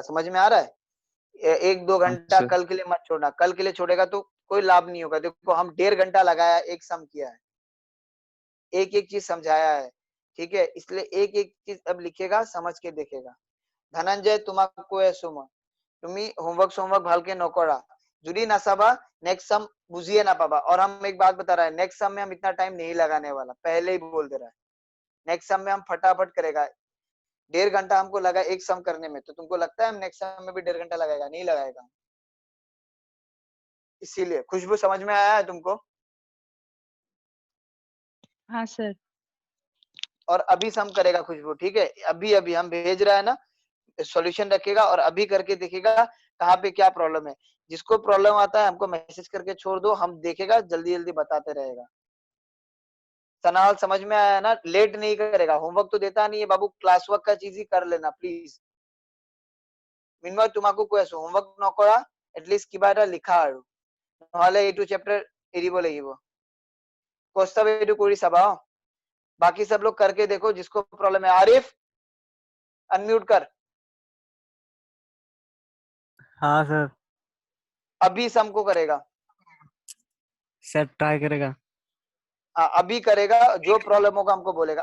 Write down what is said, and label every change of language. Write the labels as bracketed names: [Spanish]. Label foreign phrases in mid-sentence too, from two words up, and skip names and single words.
[Hindi] समझ में आ रहा है? 1-2 घंटा सर कल के लिए मत छोड़ना, कल के लिए छोड़ेगा तो कोई लाभ नहीं होगा। देखो हम 1.5 घंटा लगाया, एक सम किया है, एक एक चीज समझाया है, ठीक है। इसलिए एक एक चीज अब लिखेगा, समझ के देखेगा। धनंजय तुम्हाको सुम, [Assamese] তুমি হোমওয়ার্ক ভালকে নকরা, যদি না চাবা [English] next sum [Assamese] বুজিয়ে না পাবা। [Hindi] और हम एक बात बता रहे हैं, [English] next sum [Hindi] में हम इतना टाइम नहीं लगाने वाला, पहले ही बोल दे रहा है। [English] next sum [Hindi] में हम फटाफट करेगा। 1.5 घंटा हमको लगा एक सम करने में, तो तुमको लगता है हम [English] next sum [Hindi] में भी 1.5 घंटा लगाएगा? नहीं लगाएगा। इसीलिए खुशबू, समझ में आया है तुमको? हाँ सर। और अभी सम करेगा खुशबू, ठीक है। अभी अभी हम भेज रहा है ना, सॉल्यूशन रखेगा और अभी करके देखेगा कहाँ पे क्या प्रॉब्लम है। जिसको प्रॉब्लम आता है हमको मैसेज करके छोड़ दो, हम देखेगा, जल्दी जल्दी बताते रहेगा। सनाल समझ में आया ना? लेट नहीं करेगा, होमवर्क तो देता नहीं है बाबू, [English] class work [Hindi] का चीज ही कर लेना प्लीज। [Assamese] মিনময় তোমাকো কৈ আছো, হোমৱৰ্ক নকৰা এটলিষ্ট কিবা এটা লিখা, আৰু নহলে এইটো চেপ্টাৰ এৰিব লাগিব। কৌস্তভ এইটো কৰি চাবা। [Hindi] बाकी सब लोग करके देखो जिसको प्रॉब्लम है। आरिफ अनम्यूट कर। हाँ सर। अभी सम को करेगा, सर ट्राई करेगा। हाँ अभी करेगा, जो प्रॉब्लम होगा हमको बोलेगा।